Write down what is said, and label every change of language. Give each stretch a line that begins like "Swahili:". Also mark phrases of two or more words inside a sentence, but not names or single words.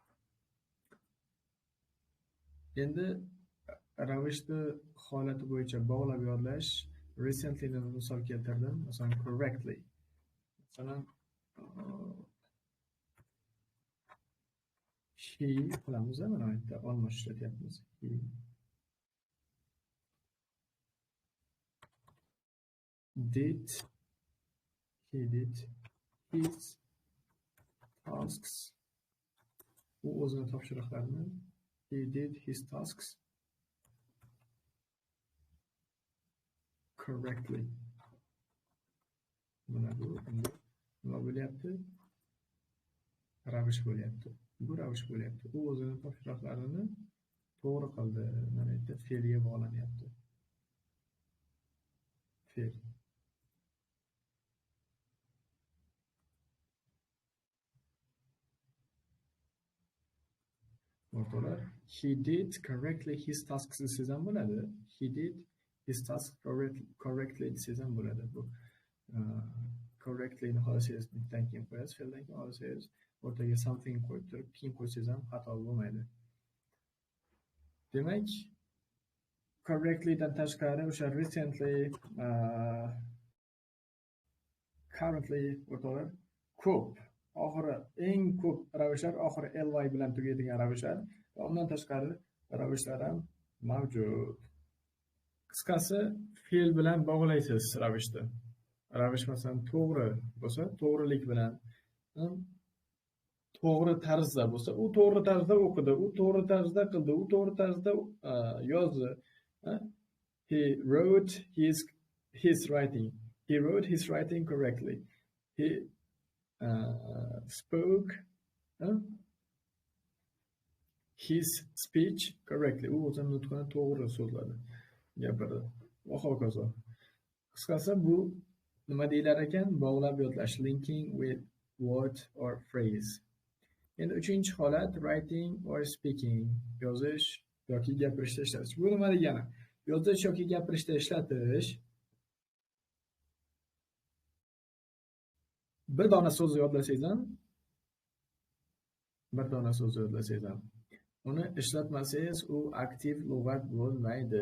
Uzbek: Endi ravishni holati bo'yicha bog'lab yodlash, recently ni misol keltirdim, masalan correctly. Masalan he qilamiz, mana bu yerda olmosh ishlatyapmiz.
English: He did his tasks.
Uzbek: U o'zini topshiriqlarini,
English: he did his tasks correctly.
Uzbek: Mana bu nima bo'lyapti? Ravish bo'lyapti. Bu ravish bo'lyapti. U o'zini topshiriqlarini to'g'ri qildi. Mana bu yerda fe'lga bog'lanyapti. Fe'l. O'rtoqlar,
English: he did correctly his tasks
Uzbek: desangiz ham bo'ladi.
English: He did his tasks correctly
Uzbek: desangiz ham bo'ladi. Bu correctly ni xohlasangiz bittadan keyin qo'yasiz, fe'ldan keyin xohlasangiz o'rtaga something qo'yib turib, keyin qo'ysangiz ham xato bo'lmaydi. Demak, correctly dan tashqari o'sha
English: recently, currently
Uzbek: o'rtoqlar ko'p, oxiri eng ko'p ravishlar oxiri ly bilan tugaydigan ravishlar va undan tashqari ravishlar ham mavjud. Qisqasi, fe'l bilan bog'laysiz ravishni. Ravish masalan to'g'ri bo'lsa, to'g'rilik bilan, to'g'ri tarzda bo'lsa, u to'g'ri tarzda o'qidi, u to'g'ri tarzda qildi, u to'g'ri tarzda yozdi.
English: He wrote his writing. He wrote his writing correctly. He spoke his speech correctly.
Uzbek: U o'zini nutqini to'g'ri so'zladi, gapirdi va hokazo. Qisqasi, bu nima deyilar ekan? Bog'lab yodlash,
English: linking with word or phrase.
Uzbek: Endi uchinchi holat
English: writing or speaking,
Uzbek: yozish yoki gapirishda ishlatish. Bu nima degani? Yozish yoki gapirishda ishlatish bir dona so'zni yodlasangiz ham, uni ishlatmasangiz u aktiv lug'at bo'lmaydi.